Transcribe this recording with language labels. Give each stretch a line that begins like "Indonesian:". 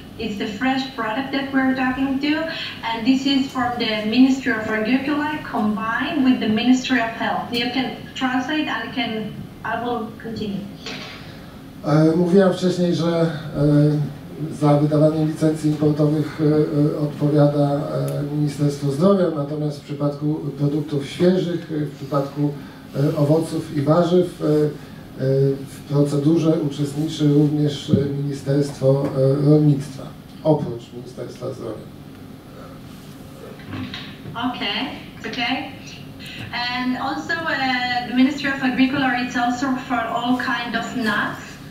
English: It's the fresh product that we're talking to, and this is from the Ministry of Agriculture combined with the Ministry of Health. You can translate and I will continue.
Polish: Mówiłam wcześniej, że za wydawanie licencji importowych odpowiada Ministerstwo Zdrowia, natomiast w przypadku produktów świeżych, w przypadku owoców i warzyw w procedurze uczestniczy również Ministerstwo Rolnictwa, oprócz Ministerstwa Zdrowia.
English: Okay. And also the Ministry of Agriculture is also for all kinds of nuts.